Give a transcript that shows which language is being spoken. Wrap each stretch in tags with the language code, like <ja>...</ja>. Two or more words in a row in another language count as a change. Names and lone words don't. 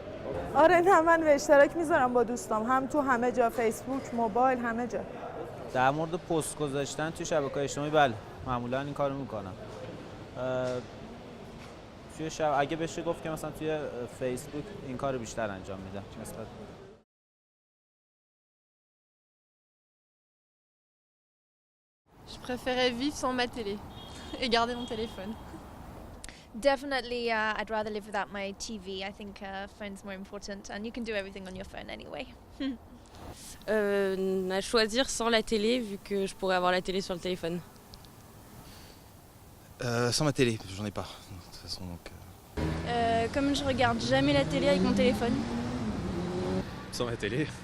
<fa>آره نه من به اشتراک میذارم با دوستام هم تو همه جا فیسبوک موبایل همه جا در مورد پست گذاشتن توی شبکه‌های اجتماعی بله معمولا این کارو میکنم توی اگه بشه گفت که مثلا توی فیسبوک این کارو بیشتر انجام میدم نسبت</fa> <fr>Je préférais vivre sans ma télé et garder mon téléphone.</fr> <en>Definitely, I'd rather live without my TV. I think phone's more important, and you can do everything on your phone anyway.</en> <fr>À choisir sans la télé, vu que je pourrais avoir la télé sur le téléphone. Sans ma télé, j'en ai pas. De toute façon, donc. Comme je regarde jamais la télé avec mon téléphone. Sans la télé.</fr>